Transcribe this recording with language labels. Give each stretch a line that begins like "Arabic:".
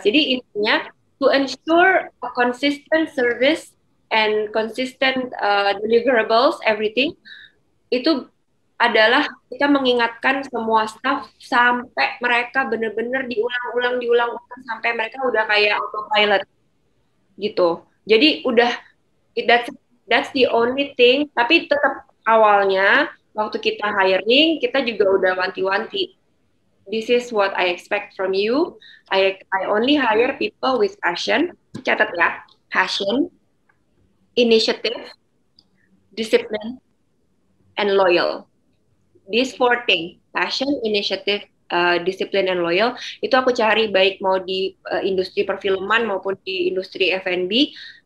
Indonesian: Jadi intinya to ensure a consistent service and consistent deliverables everything itu adalah kita mengingatkan semua staff sampai mereka benar-benar diulang-ulang sampai mereka udah kayak autopilot gitu.
English: Jadi udah that's the only thing.
Indonesian: Tapi tetap awalnya waktu kita hiring kita juga udah wanti-wanti.
English: This is what I expect from you. I only hire people with passion. Catat ya, passion, initiative, discipline, and loyal.
Indonesian: These four things, passion, initiative, discipline, and loyal, itu aku cari baik mau di industri perfilman maupun di industri F&B.